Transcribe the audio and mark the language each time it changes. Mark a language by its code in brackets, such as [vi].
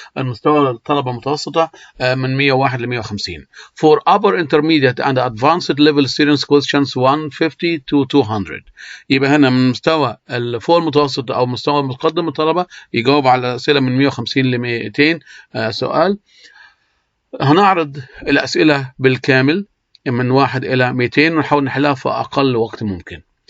[ar] المستوى الطلبة المتوسطة من 101 ل 150. [en] For upper intermediate and advanced level students, questions 150 to 200. [ar] يبقى هنا من مستوى فوق المتوسط أو مستوى متقدم الطلبة يجاوب على أسئلة من 150 ل 200 سؤال. هنعرض الأسئلة بالكامل من 1 إلى 200 ونحاول نحلها في أقل وقت ممكن.